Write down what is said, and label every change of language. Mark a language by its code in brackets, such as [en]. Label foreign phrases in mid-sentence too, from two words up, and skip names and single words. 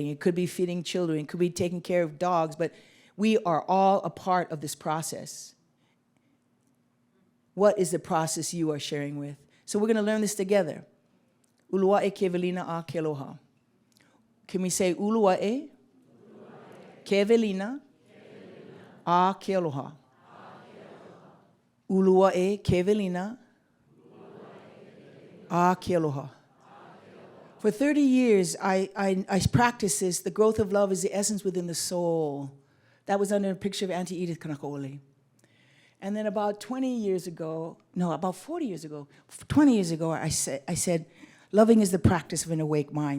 [en] It could be feeding children. It could be taking care of dogs. But we are all a part of this process. What is the process you are sharing with? So we're going to learn this together. [haw] Ulua'e kevelina a kealoha. [en] Can we say [haw] ulua'e kevelina a kealoha? Ulua'e kevelina a kealoha. [en] For 30 years, I practiced this. The growth of love is the essence within the soul. That was under a picture of Auntie Edith Kanaka Ōiwi. And then about 20 years ago, no, about 40 years ago, 20 years ago, I said, loving is the practice of an awake mind.